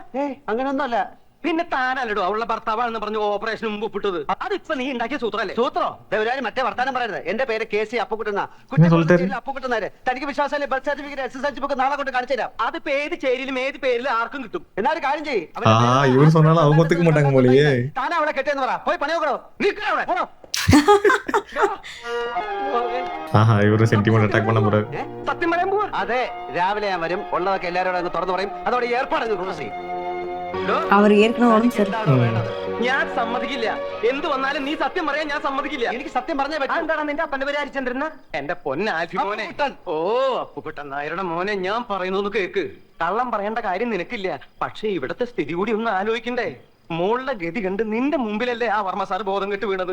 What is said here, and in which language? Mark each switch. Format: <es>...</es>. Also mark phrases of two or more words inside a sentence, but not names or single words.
<ml>അങ്ങനൊന്നുമല്ല. പിന്നെ താനല്ലടോ അവളുടെ ഭർത്താവാണെന്ന് പറഞ്ഞു ഓപ്പറേഷൻ മുമ്പ് ഒപ്പിട്ടത്. അതിപ്പോ നീ ഉണ്ടാക്കിയ സൂത്രല്ലേ? സൂത്രോ? മറ്റേ വർത്താനം പറയരുത്. എന്റെ പേര് KC അപ്പുക്കുട്ടൻ. അപ്പുക്കുട്ടനാര് തനിക്ക് വിശ്വാസം</ml> <en>birth certificate SSLC book</en> <ml>നാളെ കൊണ്ട് കാണിച്ചു തരാം. അതിപ്പോ ഏത് ചേരിയിലും ഏത് പേരിലും ആർക്കും കിട്ടും. എന്നാലും കാര്യം ചെയ്യും.</ml> <ta>இவரு சொன்னாலும் அவங்க ஒத்துக்க மாட்டாங்க போலயே.</ta> <ml>താനാ അവളെ കെട്ടിയെന്ന് പറ. പോയി പണി നോക്കണോ? നിൽക്കണോ?</ml> <ta>ஆஹா இவரு</ta> <en>sentiment attack</en> <ta>பண்ண போறாரு.</ta> <ml>സത്യം പറയാൻ പോവാ. അതെ, രാവിലെ ഞാൻ വരും. ഉള്ളതൊക്കെ എല്ലാവരോടും അങ്ങ് തുറന്നു പറയും. അതോടെ ഏർപ്പാടങ്ങ് ക്ലോസ് ചെയ്യും.</ml> <ta>அவர் ஏற்கனவே உடம்பு சரி.</ta> <ml>ഞാൻ സമ്മതിക്കില്ല. എന്ത് വന്നാലും നീ സത്യം പറയാൻ ഞാൻ സമ്മതിക്കില്ല. എനിക്ക് സത്യം പറഞ്ഞേ പറ്റും. എന്താണ് നിന്റെ അപ്പന്റെ പേര് ഹരിചന്ദ്രൻ? എന്റെ പൊന്നാൽഫി മോനെ. ഓ അപ്പുക്കുട്ടൻ നായരുടെ മോനെ, ഞാൻ പറയുന്നൊന്ന് കേക്ക്. കള്ളം പറയേണ്ട കാര്യം നിനക്കില്ല. പക്ഷെ ഇവിടത്തെ സ്ഥിതി കൂടി ഒന്ന് ആലോചിക്കണ്ടേ? മോളുടെ ഗതി കണ്ട് നിന്റെ മുമ്പിലല്ലേ ആ വർമ്മ സാർ ബോധം കെട്ട് വീണത്.</ml>